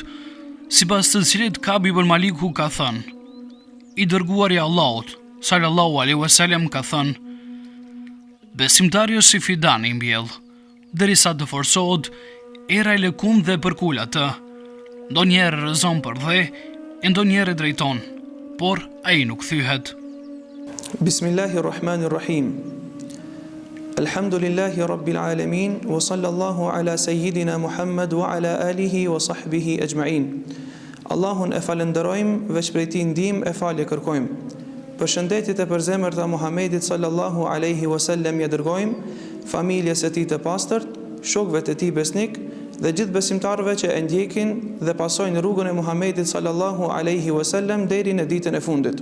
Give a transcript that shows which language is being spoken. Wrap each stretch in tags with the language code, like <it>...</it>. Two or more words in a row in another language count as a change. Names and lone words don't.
<sq>sipas të cilit Ka'b ibn Maliku ka thënë: I dërguari i Allahut,</sq> <ar>صلى الله عليه وسلم,</ar> <sq>ka thënë: besimtari është si fidan i mbjell, derisa të forcohet era e lëkun dhe përkul atë. Ndonjëherë rrezon për dhe, e ndonjëherë drejton, por ai nuk thyhet.</sq> <ar>بسم الله الرحمن الرحيم الحمد لله رب العالمين وصلى الله على سيدنا محمد وعلى آله وصحبه أجمعين.</ar> <sq>Allahun e falenderojmë, veç prej tij ndihmë e falje kërkojmë. Përshëndetjet e përzemërt të Muhamedit</sq> <ar>صلى الله عليه وسلم</ar> <sq>ja dërgojmë familjes së tij të pastërt, shokëve të tij besnik dhe gjithë besimtarëve që e ndjekin dhe pasojnë rrugën e Muhamedit</sq> <ar>صلى الله عليه وسلم</ar> <sq>deri në ditën e fundit.</sq>